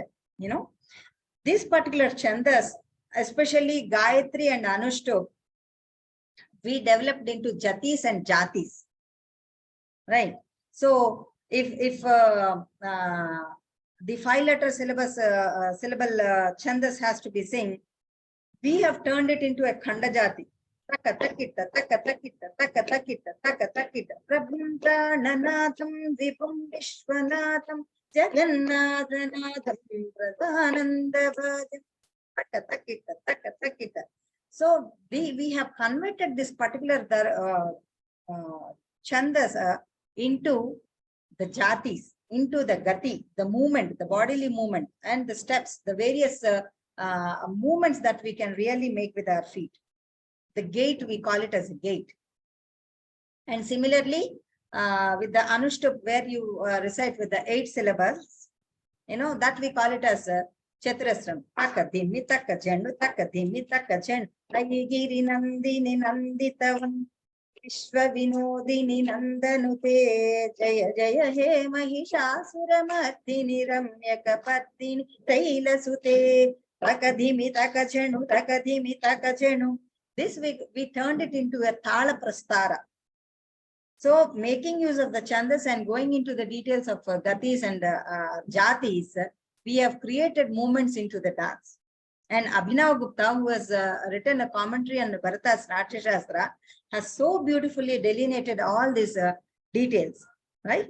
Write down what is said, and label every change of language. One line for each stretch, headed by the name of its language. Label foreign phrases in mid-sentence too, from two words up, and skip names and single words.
English: You know, this particular chandas, especially Gayatri and Anushtup, we developed into Jatis and Jatis, right? So if the 5-letter syllable chandas has to be sing, we have turned it into a Khanda Jati. Taka takita, taka takita, taka takita, taka takita.
Sanskrit: प्रभुं प्राणनाथं विभुं विश्वनाथं जगन्नाथनाथं सदानन्दभाजम्.
English: So we have converted this particular chandas into the jatis, into the gati, the movement, the bodily movement, and the steps, the various movements that we can really make with our feet. The gait, we call it as a gait. And similarly, with the Anushtup, where you recite with the 8 syllables, you know, that we call it as Chaturasram. Taka dhimi taka chendu, taka dhimi taka chendu.
Sanskrit: अयिगिरि नन्दिनि नन्दितवम्. विश्व विनोदिनि नन्दनुते. जय जय हे महिषासुरमर्दिनि रम्यकपर्दिनि शैलसुते. Taka dhimi taka chendu, taka dhimi taka chendu.
English: This we turned it into a
Sanskrit: ताल प्रस्तार.
English: So making use of the chandas and going into the details of gatis and jatis, we have created movements into the dance. And Abhinav Gupta, who has written a commentary on Bharata's Natya Shastra, has so beautifully delineated all these details, right?